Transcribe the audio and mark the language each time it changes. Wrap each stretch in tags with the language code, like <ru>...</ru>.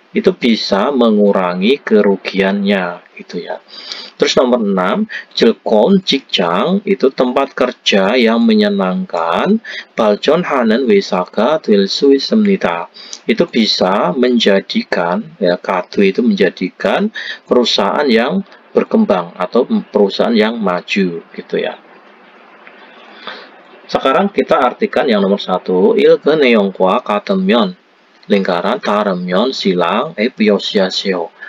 <id>itu bisa mengurangi kerugiannya gitu ya. Terus nomor 6, jelkon 직장 itu tempat kerja yang menyenangkan.</id> <ko>발전하는 회사가 될 수 있습니다.</ko> <id>Itu bisa menjadikan ya, kado itu menjadikan perusahaan yang berkembang atau perusahaan yang maju gitu ya. Sekarang kita artikan yang nomor 1,</id> <ko>읽은 내용과 같으면</ko> <id>lingkaran</id> <ko>다르면</ko> <id>silang</id> <ko>묘시하세요.</ko>